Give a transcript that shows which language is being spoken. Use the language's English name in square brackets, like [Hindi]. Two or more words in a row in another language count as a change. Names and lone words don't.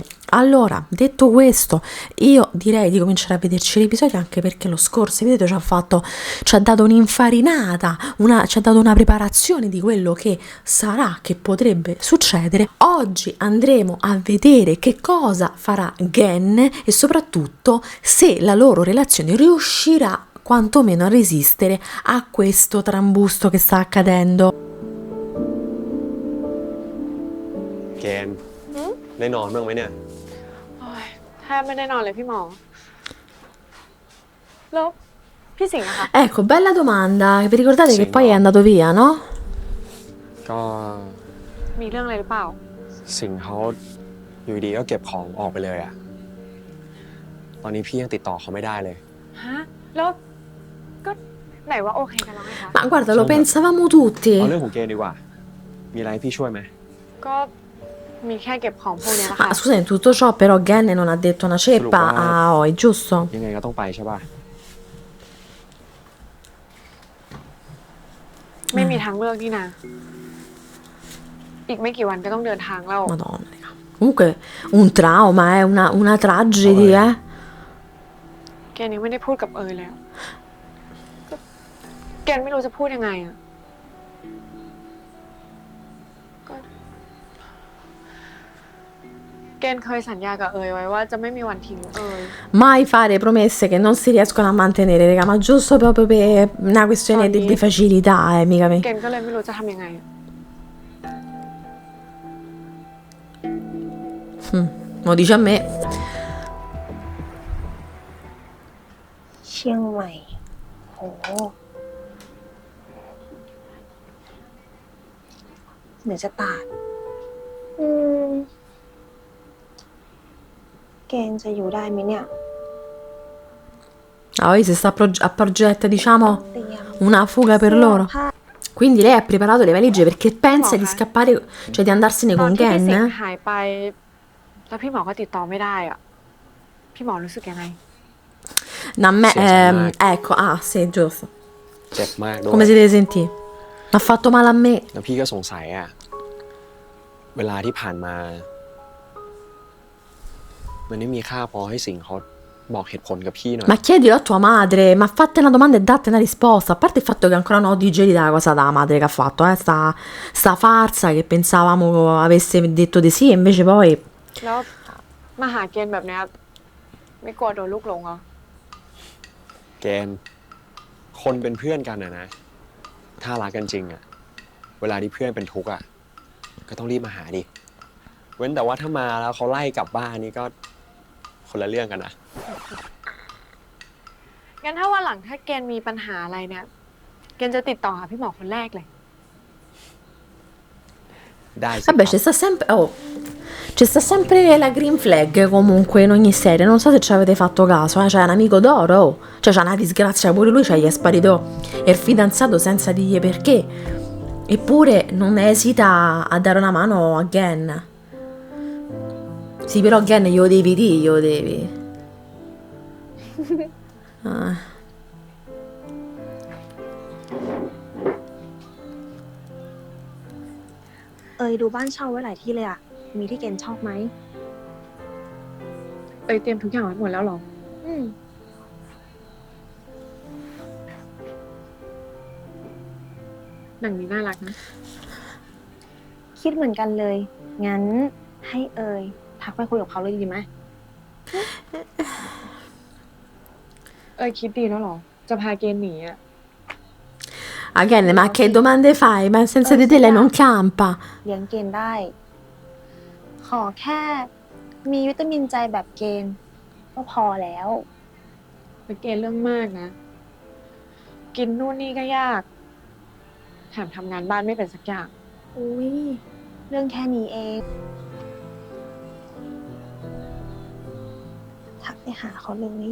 [Italian] Allora, detto questo, io direi di cominciare a vederci l'episodio, anche perché lo scorso video ci ha dato un'infarinata, ci ha dato una preparazione di quello che sarà, che potrebbe succedere. Oggi andremo a vedere che cosa farà Gen e soprattutto se la loro relazione riuscirà quantomeno a resistere a questo trambusto che sta accadendo. [Thai] เกณฑ์ได้นอนบ้างไหมเนี่ย โอ้ยแทบไม่ได้นอนเลยพี่หมอแล้วพี่สิงห์อะคะ [Italian] Ecco, bella domanda. Vi ricordate Sì, che poi no. è andato via, no? [Thai] ก็ มีเรื่องอะไรหรือเปล่า สิ่งเขาอยู่ดีก็เก็บของออกไปเลยอะตอนนี้พี่ยังติดต่อเขาไม่ได้เลย ฮะแล้วก็ไหนว่าโอเคกันแล้วไงคะ [Italian] Ma guarda, lo Insomma, pensavamo tutti. [Thai] เอาเรื่องของเกณฑ์ดีกว่ามีอะไรให้พี่ช่วยไหม ก็มีแค่เก็บของพวกเนี้ยแหละค่ะ [Italian] Ma scusa, in tutto ciò però Gen non ha detto una ceppa a Oi, giusto? [Thai] ยังไงก็ต้องไปใช่ป่ะ ไม่มีทางเลือกนี่นะอีกไม่กี่วันก็ต้องเดินทางแล้ว [Italian] Madonna, raga. Comunque un trauma, una tragedy, eh? [Thai] แกยังไม่ได้พูดกับเอยเลยอะก็แกไม่รู้จะพูดยังไงอะก็แกเคยสัญญากับเอยไว้ว่าจะไม่มีวันทิ้งเอย [Italian] Mai fare promesse che non si riescono a mantenere, raga, ma giusto proprio per una questione di facilità, mica me. [Thai] แกก็เลยไม่รู้จะทำยังไงอะ [Italian] Mo dice a me. [Thai] เชียงใหม่โหเหนือจะตาดเกณฑ์จะอยู่ได้ไหมเนี่ย [Italian] Oi, si sta a progetto, diciamo, [Thai] เตรียม [Italian] una fuga per [Thai] เสื้อ [Italian] loro. [Thai] ผ้า [Italian] Quindi lei ha preparato le valigie perché pensa di scappare, cioè di andarsene [Thai] ตอน [Italian] con [Thai] ที่พี่สิง [Italian] Gen? [Thai] ห์หายไป แล้วพี่หมอก็ติดต่อไม่ได้อ่ะ พี่หมอรู้สึกยังไง [Italian] Da me, Sì, insomma, ecco, ah sì, giusto. [Thai] เจ็บมากด้วย [Italian] Come si deve sentire? Mi ha fatto male a me. [Thai] แล้วพี่ก็สงสัยอะเวลาที่ผ่านมา มันไม่มีค่าพอให้สิ่งเขาบอกเหตุผลกับพี่หน่อย Ma chiedilo a tua madre, ma fate una domanda e date una risposta. A parte il fatto che ancora non ho digerita la cosa della madre che ha fatto, sta farsa che pensavamo avesse detto di sì, e invece poi. แล้วมาหาเกณฑ์แบบเนี้ยไม่กลัวโดนลูกหลงเหรอ เกณฑ์คนเป็นเพื่อนกันอะนะ ถ้ารักกันจริงอะเวลาที่เพื่อนเป็นทุกข์อะก็ต้องรีบมาหาดิ เว้นแต่ว่าถ้ามาแล้วเขาไล่กลับบ้านนี่ก็คนละเรื่องกันนะ งั้นถ้าวันหลังถ้าเกณฑ์มีปัญหาอะไรเนี่ย เกณฑ์จะติดต่อหาพี่หมอคนแรกเลย ได้สิ [Italian] Vabbè, c'è sta sempre. Oh, c'è sta sempre la [English] green flag [Italian] comunque in ogni serie. Non so se ci avete fatto caso, C'è un amico d'oro, oh. Cioè, c'è una disgrazia, pure lui gli è sparito il fidanzato senza dirgli perché. Eppure non esita a dare una mano a Gen. Sì, però Gen glielo devi dire, glielo devi. Ah. [Thai] เอยดูบ้านเช่าไว้หลายที่เลยอะมีที่เกณฑ์ชอบไหม เอยเตรียมทุกอย่างไว้หมดแล้วเหรอ อืม หนังนี้น่ารักนะ คิดเหมือนกันเลย อ งั้นให้เอ๋ยทักไปคุยกับเขาเลยดีไหม เอยคิดดีแล้วเหรอ จะพาเกณฑ์หนีอะ [Italian] Again, ma che domande fai? Ma senza di te lei non campa. [Thai] เลี้ยงเกณฑ์ได้ ขอแค่มีวิตามินใจแบบเกณฑ์ก็พอแล้ว แต่เกณฑ์เรื่องมากนะ กินนู่นนี่ก็ยาก แถมทำงานบ้านไม่เป็นสักอย่าง อุ้ยเรื่องแค่นี้เอง ทักไปหาเขาเลย